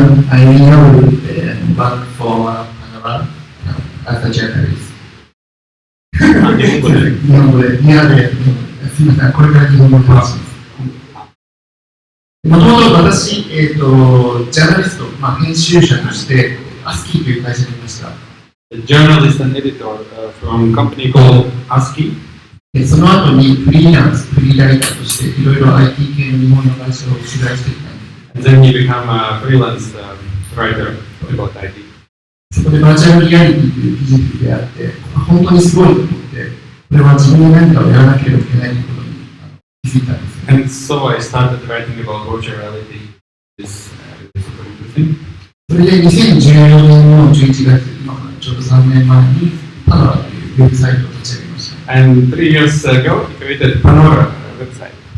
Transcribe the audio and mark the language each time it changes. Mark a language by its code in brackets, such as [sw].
[en] I now work for Panora as a journalist. [ja] 日本語で、リアですみません、これから日本語を話します。もともと私、ジャーナリスト、編集者として、ASCII という会社にいました。 [en] A journalist and editor from a company called ASCII. [ja] その後にフリーライターとしていろいろ IT 系の日本の会社を取材してきたんです。 [en] And then he became a freelance writer about IT. [ja] そこでバーチャルリアリティという技術に出会って、本当にすごいと思って、これは自分で何かをやらなければいけないということに気づいたんです。 [en] And so I started writing about virtual reality. This is super interesting. [ja] それで2014年の11月、今からちょうど3年前にパノラというウェブサイトを立ち上げました。 [en] And 3 years ago, he created Panora website.